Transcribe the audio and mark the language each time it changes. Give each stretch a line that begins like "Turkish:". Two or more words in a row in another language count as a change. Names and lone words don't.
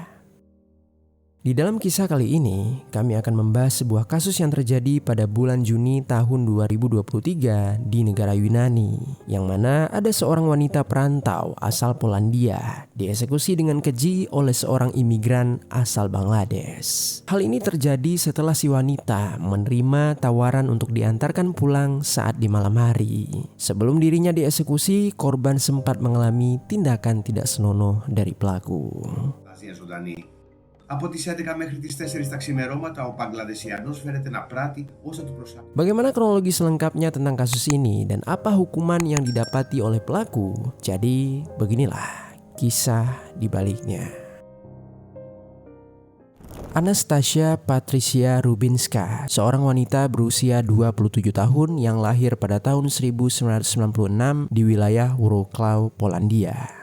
Indonesian: Di dalam kisah kali ini, kami akan membahas sebuah kasus yang terjadi pada bulan Juni tahun 2023 di negara Yunani, yang mana ada seorang wanita perantau asal Polandia dieksekusi dengan keji oleh seorang imigran asal Bangladesh. Hal ini terjadi setelah si wanita menerima tawaran untuk diantarkan pulang saat di malam hari. Sebelum dirinya dieksekusi, korban sempat mengalami tindakan tidak senonoh dari pelaku.
Greek: Από τις 11 μέχρι τις 4 τα ξημερώματα, ο Παγκλαδεσιανός φέρεται να πράττει όσα του προσάπτει.
Indonesian: Bagaimana kronologi selengkapnya tentang kasus ini dan apa hukuman yang didapati oleh pelaku? Jadi beginilah kisah di baliknya. Anastasia Patricia Rubinska, seorang wanita berusia 27 tahun yang lahir pada tahun 1996 di wilayah Wrocław, Polandia.